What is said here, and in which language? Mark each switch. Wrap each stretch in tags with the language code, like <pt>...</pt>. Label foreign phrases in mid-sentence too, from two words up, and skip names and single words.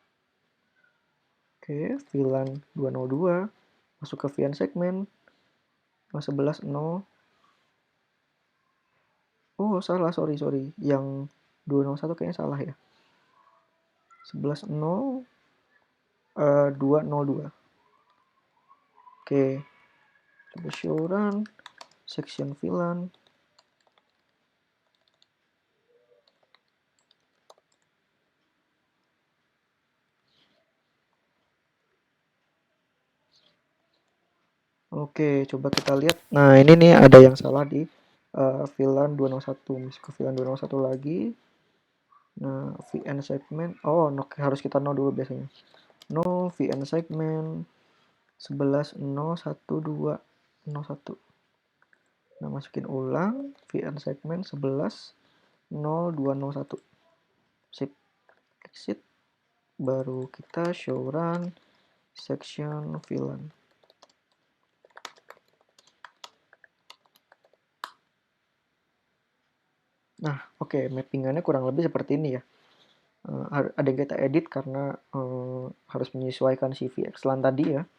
<id>Oke, VLAN 202 masuk ke VN segmen 11.0 Oh, salah, sorry. Yang 201 kayaknya salah ya. 11.0 202. Oke, coba</id> <en>show run, section VLAN.</en> <id>Oke, coba kita lihat. Nah, ini nih ada yang salah di VLAN 201. Masuk ke VLAN 201 lagi. Nah,</id> <en>VN segment. Oh, no,</en> <id>harus kita no dulu biasanya.</id> <en>No VN segment 11.0.1.2.01.</en> <id>Nah, masukin ulang</id> <en>VN segment</en> <id>11.0.2.01. Sip. Exit. Baru kita</id> <en>show run section VLAN.</en> <id>Nah, oke, mappingannya kurang lebih seperti ini ya. Ada yang kita edit karena harus menyesuaikan si VXLAN tadi ya.</id>